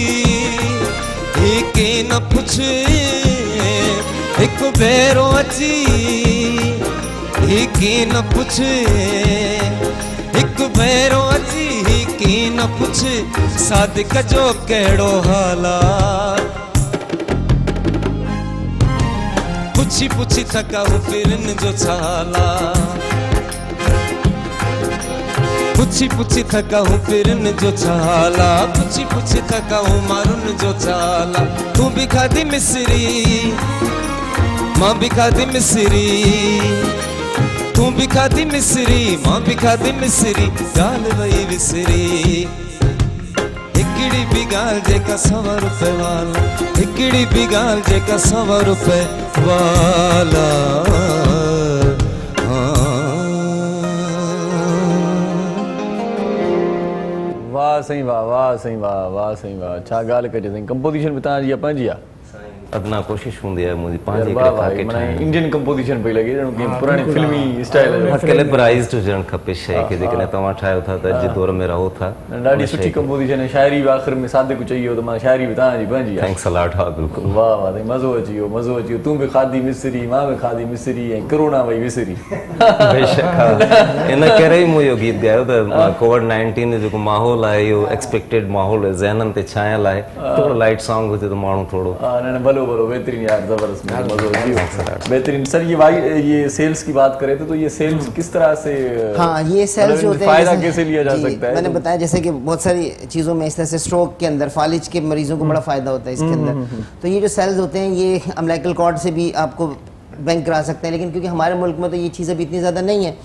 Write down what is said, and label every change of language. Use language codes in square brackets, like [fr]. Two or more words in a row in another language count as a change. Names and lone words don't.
[sd] के न पुछे हिकु भेरो अची की न पुछे हिकु भेरो अची की न पुछे सादिक जो कहिड़ो हाला पुछी पुछी थकाऊ फिरन जो छाला पुछी पुछी थकाऊ फिरन जो छाला पुछी पुछी थकाऊ मारुन जो छाला तू भी खादी मिसरी मां भी खादी मिसरी तू भी खादी मिसरी मां भी खादी मिसरी गाल वही विसरी हिकड़ी भी गाल जेका 100 रुपए वाला हिकड़ी भी गाल जेका 100 रुपए वाला वाह साईं वाह वाह साईं वाह वाह साईं वाह छा ॻाल्हि कजे साईं कंपोज़िशन बि तव्हांजी आहे पंहिंजी आहे अदना कोशिश हूंदी आहे मुंहिंजी पंहिंजी [en] Indian composition [sd] पई लॻे ॼण पुराणी फिल्मी स्टाइल कैलिबराइज्ड हुजणु खपे शइ खे जेकॾहिं तव्हां ठाहियो था त अॼु दौर में रहो था ॾाढी सुठी कंपोज़िशन आहे शाइरी बि आख़िर में सादिक चई वियो त मां शाइरी बि तव्हांजी पंहिंजी आहे [en] thanks a lot हा बिल्कुलु [sd] वाह वाह साईं मज़ो अची वियो तूं बि खाधी मिसरी मां बि खाधी मिसरी ऐं कोरोना वई विसरी बेशक इन करे ई मूं इहो गीत ॻायो त कोविड-19 जो जेको माहौल आहे इहो एक्सपेक्टेड माहौल ज़हननि ते छायल आहे थोरो [en] light song [sd] हुजे त माण्हू थोरो भलो भलो [ur] بہترین یار زبردست بہترین سر یہ سیلز کی بات کریں تو یہ سیلز کس طرح سے ہاں یہ سیلز جو ہوتے ہیں فائدہ کیسے لیا جا سکتا ہے میں نے بتایا جیسے کہ بہت ساری چیزوں میں اس طرح سے سٹروک کے اندر فالج کے مریضوں کو بڑا فائدہ ہوتا ہے اس کے اندر تو یہ جو سیلز ہوتے ہیں یہ [en] umbilical cord [ur] سے بھی آپ کو بینک کرا سکتے ہیں لیکن کیونکہ ہمارے ملک میں تو یہ چیز ابھی اتنی زیادہ نہیں ہے